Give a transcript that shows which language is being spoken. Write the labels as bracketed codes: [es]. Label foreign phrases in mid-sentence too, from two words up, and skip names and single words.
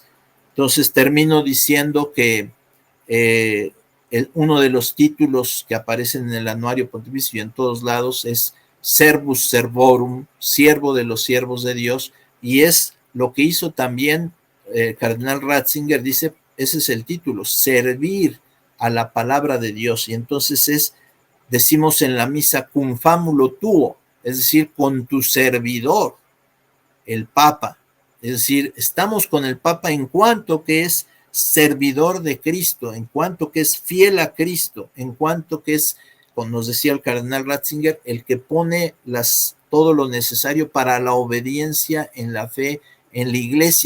[es] Entonces termino diciendo que uno de los títulos que aparecen en el Anuario Pontificio y en todos lados es [la] Servus Servorum, [es] siervo de los siervos de Dios, y es lo que hizo también Cardenal Ratzinger, dice, ese es el título, servir a la palabra de Dios. Y entonces decimos en la misa, [la] cum famulo tuo, [es] es decir, con tu servidor, el Papa. Es decir, estamos con el Papa en cuanto que es servidor de Cristo, en cuanto que es fiel a Cristo, en cuanto que es, como nos decía el Cardenal Ratzinger, el que pone todo lo necesario para la obediencia en la fe en la iglesia.